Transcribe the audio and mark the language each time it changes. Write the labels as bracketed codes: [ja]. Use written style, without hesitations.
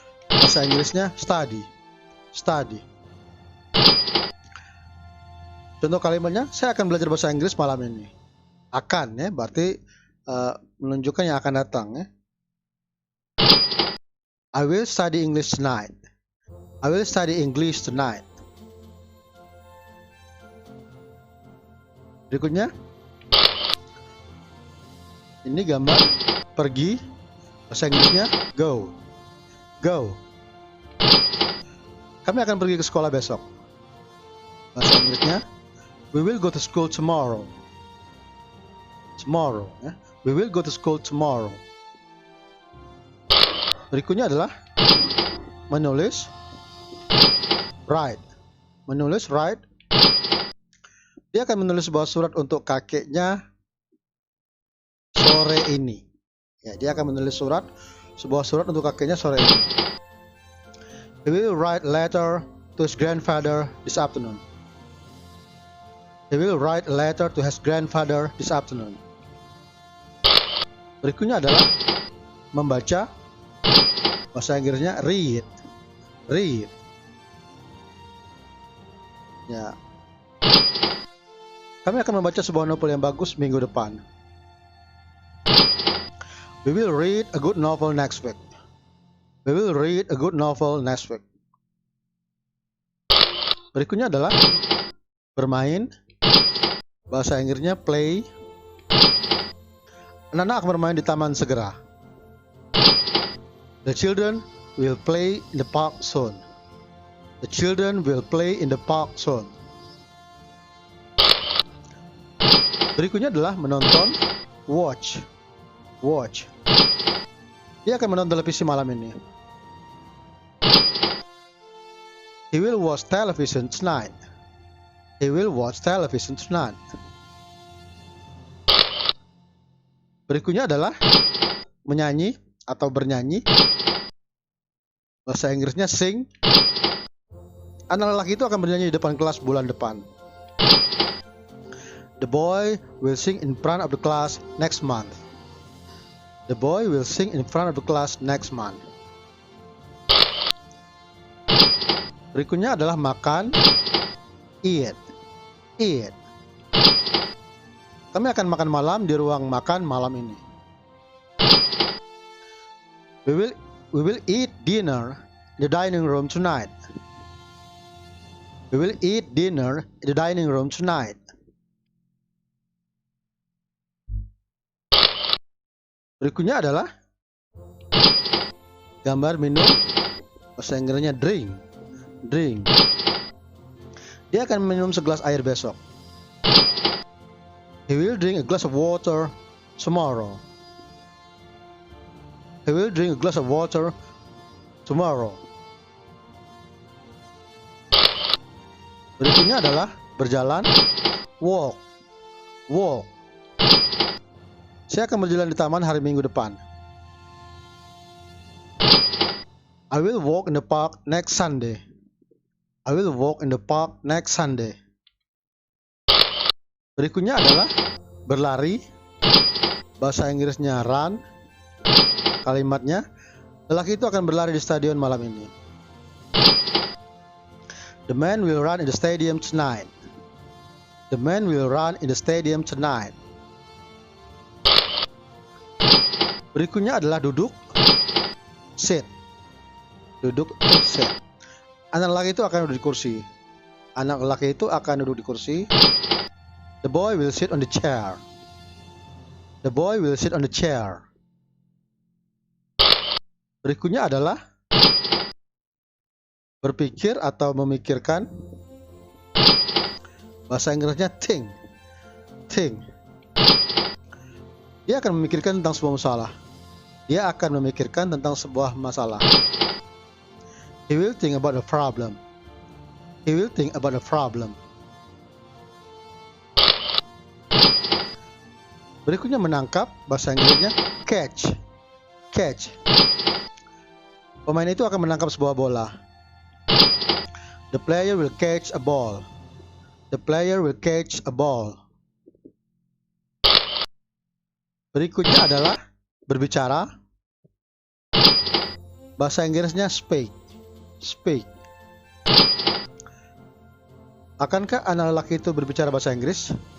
[id] Bahasa Inggrisnya study. Study. Contoh kalimatnya, saya akan belajar bahasa Inggris malam ini. Akan ya, berarti menunjukkan yang akan datang ya. [en] I will study English tonight. I will study English tonight. [id] Berikutnya, ini gambar pergi. Bahasa Inggrisnya go. Go. Kami akan pergi ke sekolah besok. Bahasa Inggrisnya [en] we will go to school tomorrow. Tomorrow [id] ya. [en] We will go to school tomorrow. [id] Berikutnya adalah menulis, write. Menulis, write. Dia akan menulis sebuah surat untuk kakeknya sore ini. Ya, dia akan menulis sebuah surat untuk kakeknya sore ini. [en] He will write letter to his grandfather this afternoon. He will write a letter to his grandfather this afternoon. [id] Berikutnya adalah membaca. Bahasa Inggrisnya read. Read. Ya. Kami akan membaca sebuah novel yang bagus minggu depan. [en] We will read a good novel next week. We will read a good novel next week. [id] Berikutnya adalah bermain. Bahasa Inggrisnya play. Anak-anak akan bermain di taman segera. [en] The children will play in the park soon. The children will play in the park soon. [id] Berikutnya adalah menonton. Watch. Watch. Dia akan menonton televisi malam ini. [en] He will watch television tonight. He will watch television tonight. [id] Berikutnya adalah menyanyi atau bernyanyi. Bahasa Inggrisnya sing. Anak lelaki itu akan bernyanyi di depan kelas bulan depan. [en] The boy will sing in front of the class next month. The boy will sing in front of the class next month. [id] Berikutnya adalah makan. [en] Eat. Eat. [id] Kami akan makan malam di ruang makan malam ini. [en] We will eat dinner in the dining room tonight. We will eat dinner in the dining room tonight. [id] Berikutnya adalah gambar minum. Bahasa Inggrisnya drink. Drink. Dia akan minum segelas air besok. [en] He will drink a glass of water tomorrow. He will drink a glass of water tomorrow. [id] Berikutnya adalah berjalan. Walk. Walk. Saya akan berjalan di taman hari Minggu depan. [en] I will walk in the park next Sunday. I will walk in the park next Sunday. [id] Berikutnya adalah berlari. Bahasa Inggrisnya run. Kalimatnya, lelaki itu akan berlari di stadion malam ini. [en] The man will run in the stadium tonight. The man will run in the stadium tonight. [id] Berikutnya adalah duduk. Sit. Duduk, sit. Anak lelaki itu akan duduk di kursi. Anak lelaki itu akan duduk di kursi. [en] The boy will sit on the chair. The boy will sit on the chair. [id] Berikutnya adalah berpikir atau memikirkan. Bahasa Inggrisnya think. Think. Dia akan memikirkan tentang sebuah masalah. Dia akan memikirkan tentang sebuah masalah. [en] He will think about a problem. He will think about a problem. [id] Berikutnya menangkap. Bahasa Inggrisnya catch. Catch. Pemain itu akan menangkap sebuah bola. [en] The player will catch a ball. The player will catch a ball. [id] Berikutnya adalah berbicara. Bahasa Inggrisnya speak. Speak. Akankah anak lelaki itu berbicara bahasa Inggris?